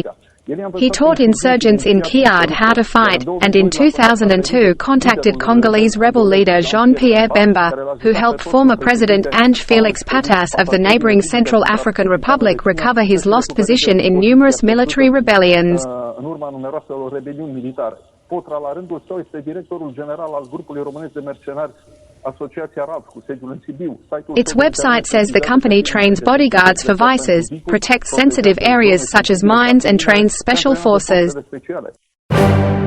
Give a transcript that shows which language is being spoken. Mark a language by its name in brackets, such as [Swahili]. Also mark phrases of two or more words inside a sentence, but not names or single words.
[English] He taught insurgents in Kiad how to fight, and in 2002 contacted Congolese rebel leader Jean-Pierre Bemba, who helped former President Ange Felix Patas of the neighboring Central African Republic recover his lost position in numerous military rebellions. [Romanian] Potra, la rândul său, este directorul general al grupului românesc de mercenari, Asociația RAV, cu sediul în Sibiu. [English] Its website says the company trains bodyguards for vices, protects sensitive areas such as mines and trains special forces.